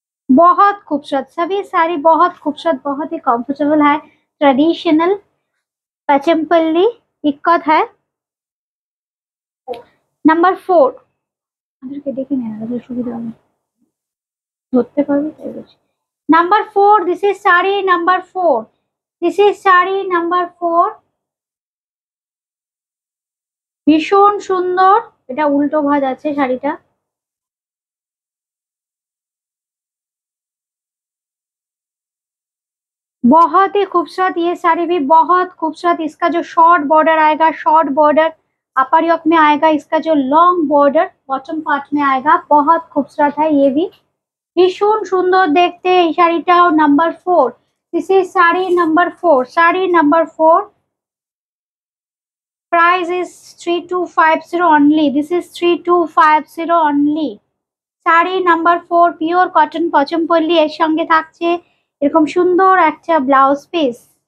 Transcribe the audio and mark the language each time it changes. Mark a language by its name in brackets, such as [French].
[Hindi] बहुत खूबसूरत, सभी साड़ी बहुत खूबसूरत, बहुत ही कंफर्टेबल है। ट्रेडिशनल पचमपल्ली इक्कत है। [Bangla] नंबर 4, আমাদেরকে দেখে নেন তাহলে সুবিধা হবে, ধরতে পারবে তাই বলছি। [English] Number 4, this is sari number 4। This is sari number 4। [Bangla] ভীষণ সুন্দর, এটা উল্টো ভাঁজ আছে শাড়িটা। [Hindi] बहुत ही खूबसूरत ये साड़ी भी बहुत खूबसूरत। इसका जो शॉर्ट बॉर्डर आएगा, शॉर्ट बॉर्डर अपर योक में आएगा, इसका जो लॉन्ग बॉर्डर बॉटम पार्ट में आएगा, बहुत खूबसूरत है। ये भी [Bangla] ভীষণ সুন্দর দেখতে এই শাড়িটাও। [English] Number 4, this is sari number 4। Sari number 4। Price is 3250 only. This is 3250 only. [Bangla] Sari number 4 pure cotton Pochampally, এর সঙ্গে থাকছে এরকম সুন্দর একটা ব্লাউজ পিস।